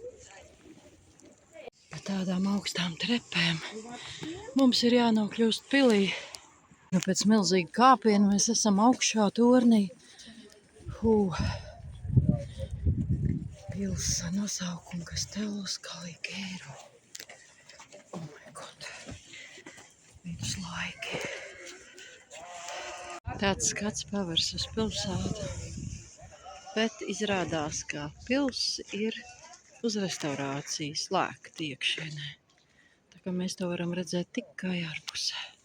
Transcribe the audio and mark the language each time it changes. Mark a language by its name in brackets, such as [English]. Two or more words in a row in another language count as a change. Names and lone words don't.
[Latvian] Pa tādām augstām trepēm mums ir jānokļūst pilī. Nu, pēc milzīga kāpiena mēs esam augšā tornī. Pils nosaukuma Castello Scaligero. [English] Oh my God. [Latvian] Viduslaiki. Tāds skats pavars uz pilsētu. Bet izrādās, ka pils ir uz restaurāciju slēgta iekšienē. Tā kā mēs to varam redzēt tikai ārpusē.